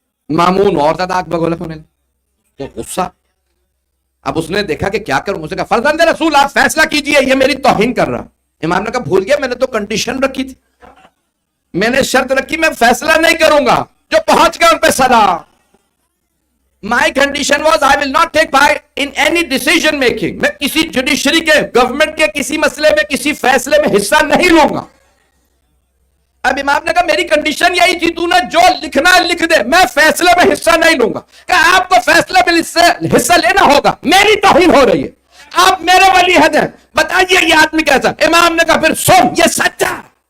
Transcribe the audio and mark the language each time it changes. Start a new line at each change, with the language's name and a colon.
Urdu: مامون اور زیادہ آگ بگولا ہونے لگا، تو غصہ. اب اس نے دیکھا کہ کیا کروں، اسے کہا فرزند رسول آپ فیصلہ کیجئے، یہ میری توہین کر رہا. امام نے کہا بھول گیا، میں نے تو کنڈیشن رکھی تھی، میں نے شرط رکھی میں فیصلہ نہیں کروں گا، جو پہنچ گیا ان پہ سزا.
English: My condition was I will not take part in any decision making.
Urdu: میں کسی جوڈیشری کے، گورنمنٹ کے کسی مسئلے میں، کسی فیصلے میں حصہ نہیں لوں گا. اب امام نے کہا میری کنڈیشن یہی تھی، تو نے جو لکھنا ہے لکھ دے، میں فیصلے میں حصہ نہیں لوں گا. کہ آپ کو فیصلے میں حصہ لینا ہوگا، میری توہین ہو رہی ہے، آپ میرے ولی عہد ہیں، بتائیے یہ آدمی کیسا؟ امام نے کہا پھر سن، یہ سچا.